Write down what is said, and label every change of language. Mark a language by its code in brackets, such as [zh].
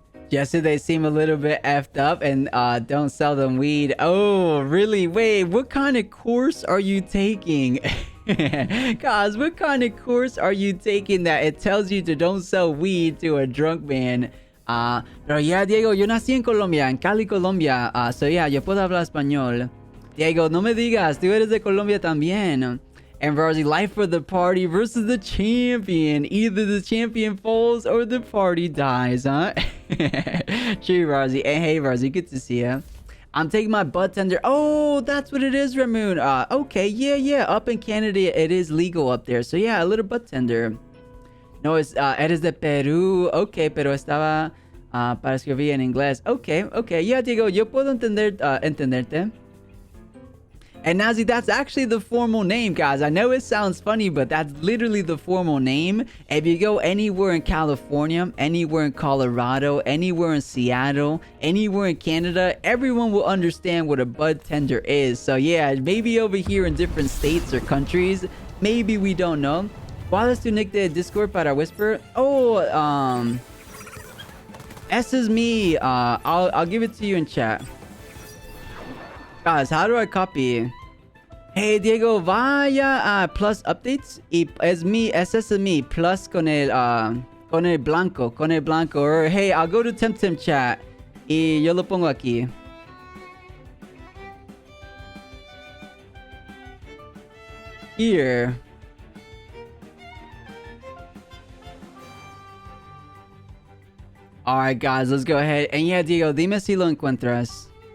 [en] Jesse, they seem a little bit effed up and don't sell them weed. Oh, really? Wait, what kind of course are you taking? Guys, what kind of course are you taking that it tells you to don't sell weed to a drunk man? [es] Pero [en] yeah, [es] Diego, yo nací en Colombia, en Cali, Colombia. [en] So yeah, [es] yo puedo hablar español. Diego, no me digas, tú eres de Colombia también. [en] And Varzi, life for the party versus the champion. Either the champion falls or the party dies, huh? True, Varzi. And hey, Varzi, good to see ya. I'm taking my bud tender. Oh, that's what it is, Ramoon. Okay, yeah. Up in Canada, it is legal up there. So yeah, a little bud tender. [es] No, eres de Perú. Okay, pero estaba para escribir en inglés. Okay. [en] Yeah, [es] Diego, yo puedo entenderte. [en] And Nazi, that's actually the formal name, guys. I know it sounds funny, but that's literally the formal name. If you go anywhere in California, anywhere in Colorado, anywhere in Seattle, anywhere in Canada, everyone will understand what a bud tender is. So yeah, maybe over here in different states or countries, maybe we don't know. [es] ¿Cuál es tu nick de Discord para Whisper? [en] Oh, S is me. I'll give it to you in chat. Guys, how do I copy? Hey, Diego, [es] vaya a [en] plus updates. [es] Y es mi plus con el blanco. [en] Or hey, I'll go to Temtem chat. [es] Y yo lo pongo aquí. [en] Here. Alright, guys, let's go ahead. And yeah, [es] Diego, dime si lo encuentras.